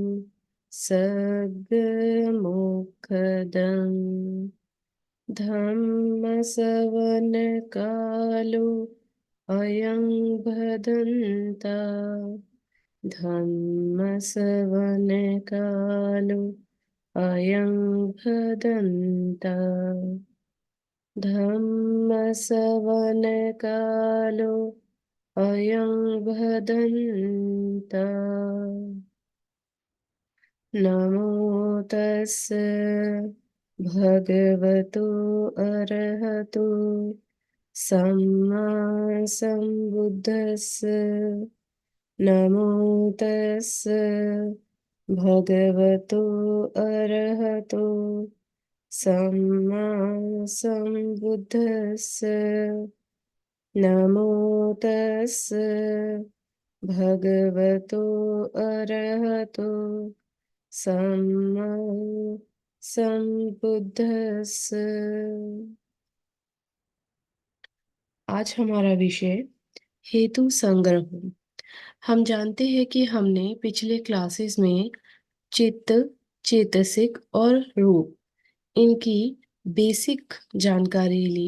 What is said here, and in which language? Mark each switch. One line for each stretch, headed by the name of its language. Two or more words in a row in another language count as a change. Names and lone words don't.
Pali: सद्मुखदम् धम्मसवनकालो अयं भदन्ता धम्मसवनकालो अयं भदन्ता धम्मसवनकालो अयं भदन्ता। नमो तस् भगवतो अरहतो सम्मा सम्बुद्धस्य। नमो तस् भगवतो अरहतो सम्मा सम्बुद्धस्य। नमो तस् भगवतो अरहतो सम्मा सम्बुद्धस्य।
Hindi: आज हमारा विषय हेतु संग्रह। हम जानते हैं कि हमने पिछले क्लासेस में चित्त, चेतसिक और रूप, इनकी बेसिक जानकारी ली।